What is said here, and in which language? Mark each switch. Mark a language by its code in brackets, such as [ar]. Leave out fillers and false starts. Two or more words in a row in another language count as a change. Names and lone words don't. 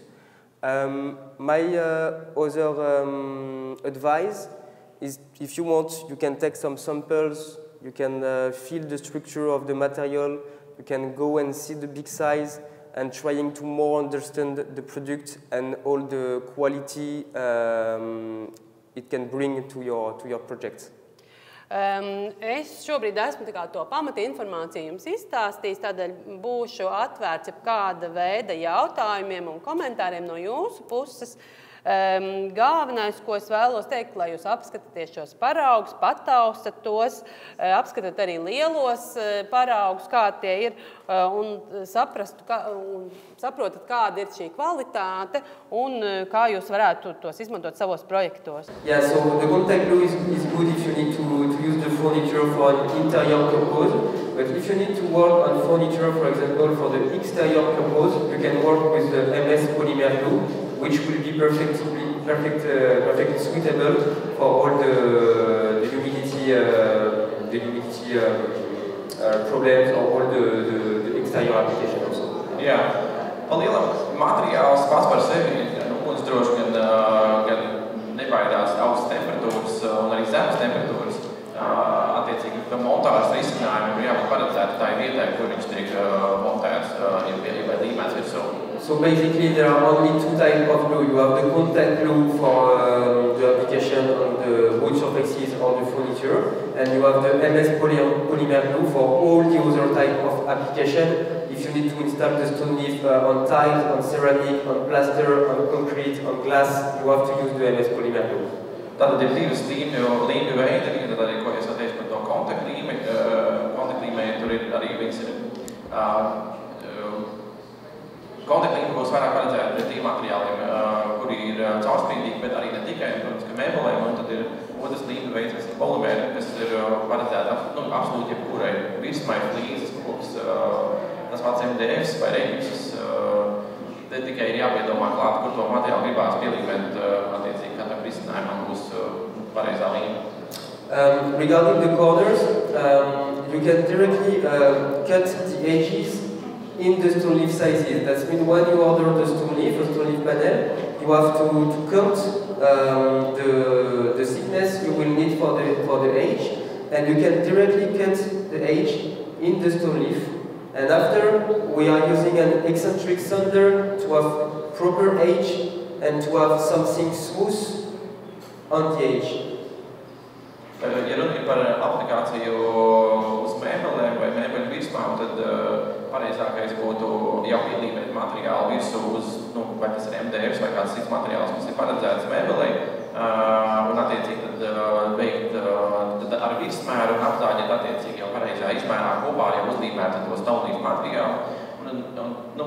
[en] My other advice is, if you want, you can take some samples, you can feel the structure of the material, you can go and see the big size, and trying to more understand the product and all the quality it can bring to your project. [lv] Es šobrīd esmu to pamata informāciju jums izstāstījis, tādēļ būšu atvērts kāda veida jautājumiem un komentāriem no jūsu puses. Galvenais, ko es vēlos teikt, lai jūs apskatāties šos paraugus, pataustat tos, apskatāt arī lielos paraugus, kā tie ir, un saprotat, kāda ir šī kvalitāte un kā jūs varētu tos izmantot savos projektos. [en] Yeah, so the contact glue is good if you need to use the furniture for an interior purpose, but if you need to work on furniture, for example, for the exterior purpose, you can work with the MS polymer glue, which will be perfectly suitable for all the humidity problems or all the exterior application also. [lv] Jā, lielam materiāls pats par sevi ugunsdrošs, gan nebaidās augstas temperatūras un arī zemes temperatūras. Attiecīgi, ka montāžas risinājumi ir jābūt paredzēti tā vietai, kur viņš tiek montēts, vai līmēts virsū. [en] So basically, there are only 2 types of glue. You have the contact glue for the application on the wood surfaces or the furniture, and you have the MS polymer glue for all the other type of application. If you need to install the StoneLeaf on tiles, on ceramic, on plaster, on concrete, on glass, you have to use the MS polymer glue. [lv] Tātad ir 2 līmju veidi, tad arī, ko jūs atteicat par to kontaktlīmei, tur ir arī viņas ir. Kontaktlīme būs vairāk paredzēta pret tiem materiāliem, kuri ir caurspīdīgi, bet arī ne tikai, protams, ka mēbelēm, un tad ir otrs līmju veids, kas ir polimēri, kas ir paredzēta absolūti jebkurai virsmai, flīzes, koks, tas pats MDFs vai reģipsis. Te tikai ir jāpiedomā klāt, kur to materiālu gribās pielīmēt, attiecīgi katram risinājumam būs pareizā līme. [en] Regarding the corners, you can directly cut the edges in the StoneLeaf sizes. That means when you order the StoneLeaf panel, you have to count the thickness you will need for the edge, and you can directly cut the edge in the StoneLeaf. And after, we are using an eccentric sander to have proper edge and to have something smooth on the edge. [lv] Ja runa ir par aplikāciju uz mēbelēm vai mēbeļu virsmām, tad pareizākais būtu jau pielīmēt materiālu virsū uz, vai tas ir MDFs vai kāds cits materiāls, kas ir paredzēts mēbelei, un attiecīgi tad veikt ar virsmēru un apzāģēt attiecīgi jau pareizā izmērā kopā, jau uzlīmēt to StoneLeaf materiālu.